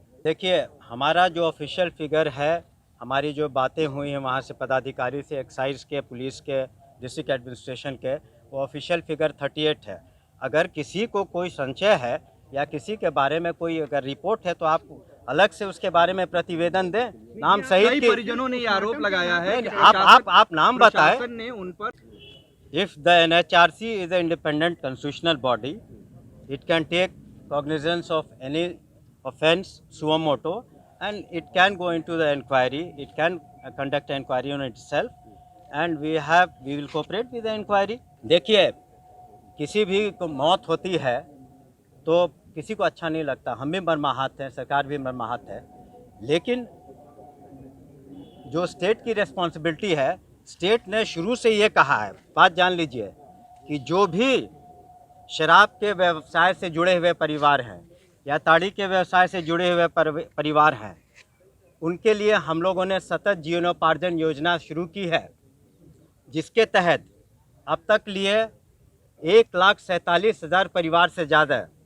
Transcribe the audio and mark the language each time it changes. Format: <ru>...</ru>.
<hi>देखिए, हमारा जो ऑफिशियल फिगर है, हमारी जो बातें हुई हैं वहाँ से पदाधिकारी से, एक्साइज के, पुलिस के, डिस्ट्रिक्ट एडमिनिस्ट्रेशन के, वो ऑफिशियल फिगर 38 है। अगर किसी को कोई संशय है या किसी के बारे में कोई अगर रिपोर्ट है तो आप अलग से उसके बारे में प्रतिवेदन दें, नाम सहित की। परिजनों ने आरोप लगाया है कि आप नाम बताएं। प्रशासन ने उन पर</hi> <en>If the NHRC is an independent constitutional body, it can take cognizance of any offence suo moto and it can go into the inquiry. It can conduct an inquiry on itself, and we will cooperate with the inquiry.</en> <hi>देखिए, किसी भी को मौत होती है तो किसी को अच्छा नहीं लगता, हम भी मर्माहत हैं, सरकार भी मर्माहत है। लेकिन जो स्टेट की रिस्पॉन्सिबिलिटी है, स्टेट ने शुरू से ये कहा है, बात जान लीजिए, कि जो भी शराब के व्यवसाय से जुड़े हुए परिवार हैं या ताड़ी के व्यवसाय से जुड़े हुए परिवार हैं, उनके लिए हम लोगों ने सतत जीवनोपार्जन योजना शुरू की है, जिसके तहत अब तक लिए 1,47,000 परिवार से ज़्यादा</hi>